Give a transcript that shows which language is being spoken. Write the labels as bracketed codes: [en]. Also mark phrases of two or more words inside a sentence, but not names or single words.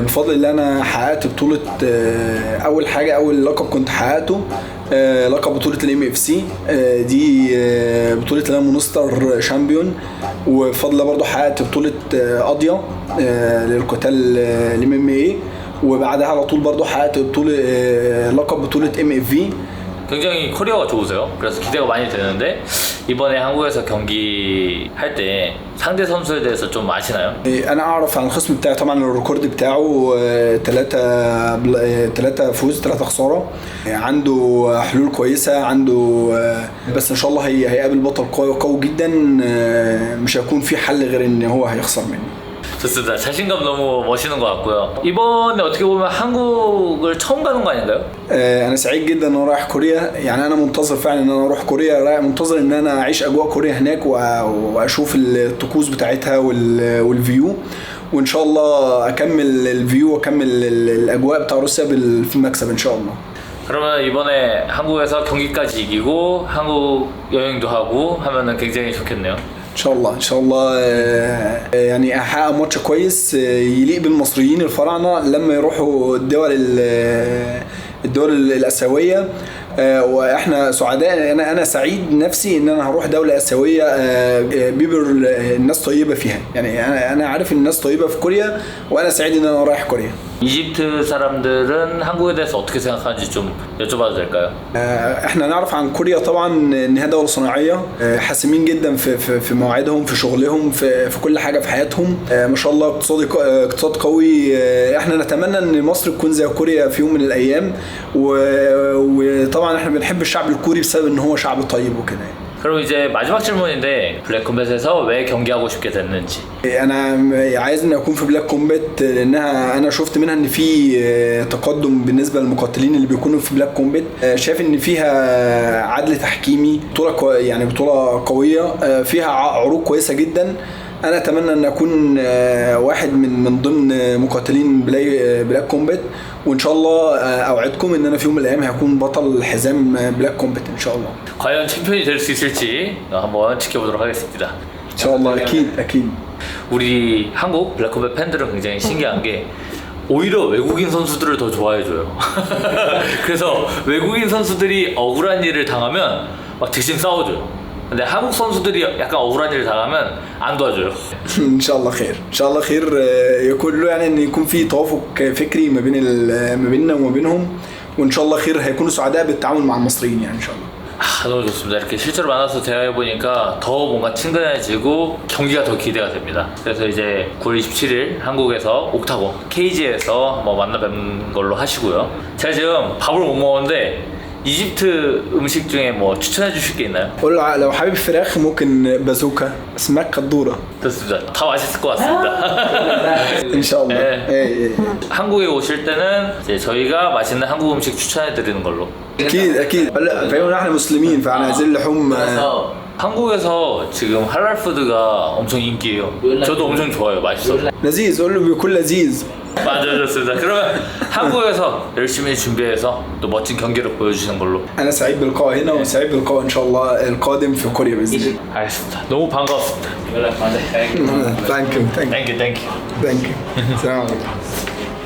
[ar] بفضل الله انا حققت بطوله اول لقب كنت حققته لقب بطولة الام اف سي دي بطولة الام مونستر شامبيون وبفضل الله برضو حققت بطولة قاضية للقتال الام ام اي وبعدها على طول برضو حققت بطولة لقب بطولة ام اف في [ko] 굉장히 커리어가 좋으세요. 그래서 기대가 많이 되는데 이번에 한국에서 경기할 때 상대 선수에 대해서 좀 아시나요? [ar] انا اعرف عن الخصم بتاعي طبعا الريكورد بتاعه 3 فوز 3 خساره. عنده حلول كويسه عنده بس ان شاء الله هيقابل بطل قوي جدا. مش هيكون في حل غير ان هو هيخسر مني. [ko] 좋습니다. 자신감 너무 멋있는 것 같고요. 이번에 어떻게 보면 한국을 처음 가는 거 아닌가요? [ar] انا سعيد جدا ان انا رايح كوريا. يعني انا منتظر فعلا ان انا اروح كوريا. منتظر ان انا اعيش اجواء كوريا هناك واشوف الطقوس بتاعتها والفيو. وان شاء الله اكمل الفيو واكمل الاجواء بتاع روسيا في المكسب ان شاء الله. [ko] 그러면 이번에 한국에서 경기까지 이기고 한국 여행도 하고 하면은 굉장히 좋겠네요. [ar] ان شاء الله ان شاء الله يعني احقق ماتش كويس يليق بالمصريين الفراعنه لما يروحوا الدول الاسيويه. واحنا سعداء. انا سعيد نفسي ان انا هروح دوله اسيويه بيبر الناس طيبه فيها. يعني انا عارف ان الناس طيبه في كوريا وانا سعيد ان انا رايح كوريا. [ko] 이집트 사람들은 한국에 대해서 어떻게 생각하는지 좀 여쭤봐도 될까요? [ar] احنا نعرف عن كوريا طبعا ان هي دوله صناعيه حاسمين جدا في مواعيدهم في شغلهم في كل حاجه في حياتهم. ما شاء الله اقتصاد قوي. احنا نتمنى ان مصر تكون زي كوريا في يوم من الايام. وطبعا احنا بنحب الشعب الكوري بسبب ان هو شعب طيب وكده. [ko] 그럼 이제 마지막 질문인데 블랙컴뱃에서 왜 경기하고 싶게 됐는지. [ar] انا عايز ان اكون في بلاك كومبات لانها انا شفت منها ان في تقدم بالنسبه للمقاتلين اللي بيكونوا في بلاك كومبات. شايف ان فيها عدل تحكيمي. بطوله يعني بطوله قويه فيها عروض كويسه جدا. انا اتمنى ان اكون واحد من ضمن مقاتلين بلاك كومبات. وان شاء الله اوعدكم ان انا في يوم من الايام هكون بطل حزام بلاك كومبات ان شاء الله. [ko] 과연 챔피언이 될 수 있을지 한번 지켜보도록 하겠습니다. [ar] ان شاء الله اكيد. [ko] 우리 한국 블랙컴뱃 팬들은 굉장히 신기한 게 오히려 외국인 선수들을 더 좋아해줘요. 그래서 외국인 선수들이 억울한 일을 당하면 막 대신 싸워줘요. 근데 한국 선수들이 약간 억울한 일을 당하면 안 도와줘요. [ar] ان شاء الله خير ان شاء الله خير. يكون له يعني ان يكون في توافق فكري ما بيننا وما بينهم. وان شاء الله خير هيكونوا سعداء بالتعامل مع المصريين يعني ان شاء الله. [ko] 너무 좋습니다. 이렇게 실제로 만나서 대화해보니까 더 뭔가 친근해지고 경기가 더 기대가 됩니다. 그래서 이제 9월 27일 한국에서 옥타곤 KG에서 한번 만나 뵙는 걸로 하시고요. 제가 지금 밥을 못 먹었는데 이집트 음식 중에 뭐 추천해 주실 게 있나요? [ar] قول له لو حابب فراخ ممكن بازوكا اسماك قدوره. [ko] 좋습니다. 다 맛있을 것 같습니다. [ar] ان شاء الله. [ko] 네. 한국에 오실 때는 이제 저희가 맛있는 한국 음식 추천해 드리는 걸로. [ar] اكيد فاهم. احنا مسلمين فاحنا عايزين لحوم. [ko] 그래서 한국에서 지금 할랄 푸드가 엄청 인기예요. 저도 엄청 좋아요. 맛있어서. [ar] لذيذ. قول له بيكون لذيذ. [ko] 맞아요, 좋습니다. 그러면 한국에서 열심히 준비해서 또 멋진 경기를 보여주시는 걸로. [ar] انا سعيد باللقاء هنا وسعيد باللقاء ان شاء الله القادم في كوريا باذن الله. [ko] 알겠습니다. 너무 반가웠습니다. 연락 맞아요. [en] thank you 땡큐. thank you. [ar] السلام عليكم.